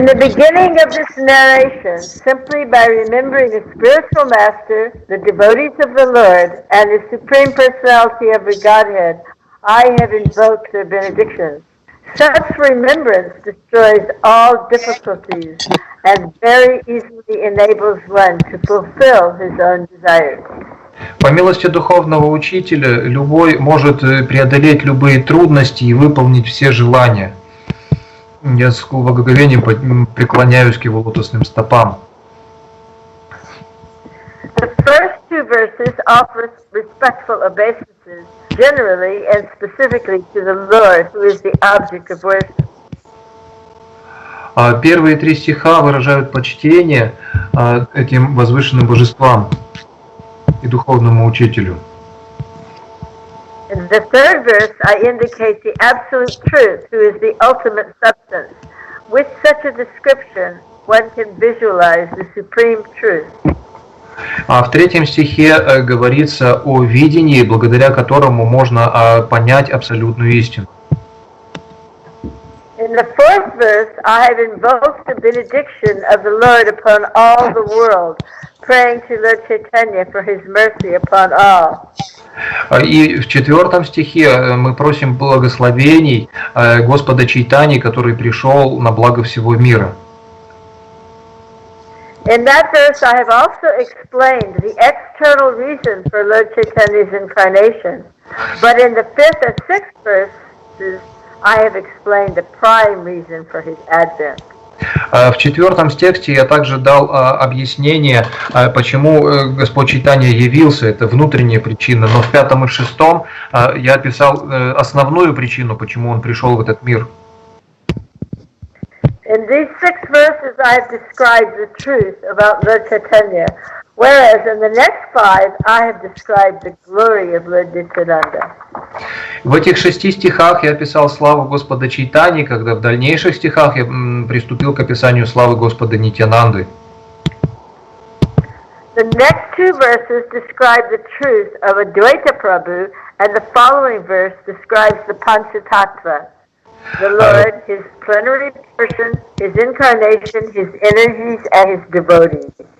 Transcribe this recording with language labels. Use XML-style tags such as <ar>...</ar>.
<en>In the beginning of this narration, simply by remembering the spiritual master, the devotees of the Lord, and the Supreme Personality of the Godhead, I have invoked their benedictions. Such remembrance destroys all difficulties and very easily enables one to fulfill his own desires.</en> <ru>По милости духовного учителя, любой может преодолеть любые трудности и выполнить все желания. Я с благоговением преклоняюсь к его лотосным стопам.</ru> <en>The first two verses offer respectful obeisances, generally and specifically to the Lord, who is the object of worship.</en> <ru>Первые три стиха выражают почтение этим возвышенным божествам и духовному учителю.</ru> <en>In the third verse, I indicate the absolute truth, who is the ultimate substance. With such a description, one can visualize the supreme truth.</en> <ru>А в третьем стихе говорится о видении, благодаря которому можно понять абсолютную истину.</ru> <en>In the fourth verse, I have invoked the benediction of the Lord upon all the world, praying to Lord Chaitanya for his mercy upon all.</en> <ru>И в четвертом стихе мы просим благословений Господа Чайтани, который пришел на благо всего мира.</ru> <en>In that verse, I have also explained the external reason for Lord Chaitanya's incarnation, but in the fifth and sixth verses, I have explained the prime reason for his advent.</en> <ru>В четвертом тексте я также дал объяснение, почему Господь Чайтанья явился, это внутренняя причина, но в пятом и шестом я описал основную причину, почему он пришел в этот мир.</ru> <en>In these 6 verses, I have described the truth about Lord Chaitanya, whereas in the next 5, I have described the glory of Lord Nityananda.</en> <ru>В этих 6 стихах я описал славу Господа Чайтани, когда в дальнейших стихах я приступил к описанию славы Господа Нитьянанды.</ru> <en>The next 2 verses describe the truth of Advaita Prabhu, and the following verse describes the Panchatattva, the Lord, his plenary person, his incarnation, his energies, and his devotees.</en>